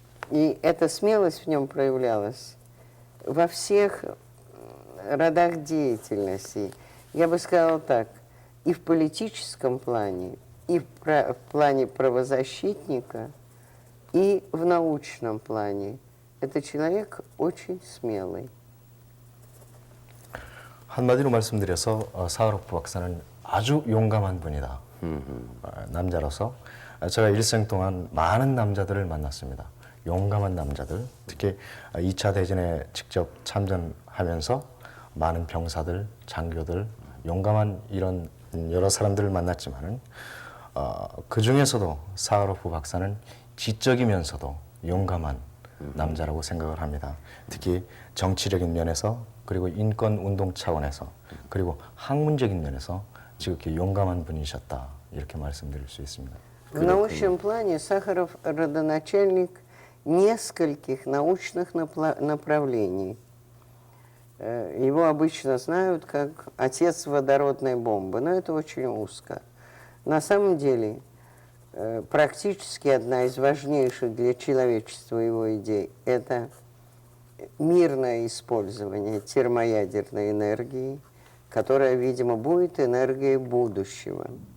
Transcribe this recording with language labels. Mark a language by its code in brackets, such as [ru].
[ru] И эта смелость в нем проявлялась во всех родах деятельности. Я бы сказала так, и в политическом плане, и в плане правозащитника, и в научном плане. Это человек очень смелый. [ko] 한마디로 말씀드려서 사하로프 박사는 아주 용감한 분이다. 남자로서 제가 일생 동안 많은 남자들을 만났습니다. 용감한 남자들, 특히 2차 대전에 직접 참전하면서 많은 병사들, 장교들, 용감한 이런 여러 사람들을 만났지만은 그 중에서도 사하로프 박사는 지적이면서도 용감한 남자라고 생각을 합니다. 특히 정치적인 면에서 그리고 인권 운동 차원에서 그리고 학문적인 면에서 지극히 용감한 분이셨다 이렇게 말씀드릴 수 있습니다. [ru] В научном плане Сахаров родоначальник нескольких научных направлений. Его обычно знают как отец водородной бомбы, но это очень узко. На самом деле, практически одна из важнейших для человечества его идей – это мирное использование термоядерной энергии, которая, видимо, будет энергией будущего.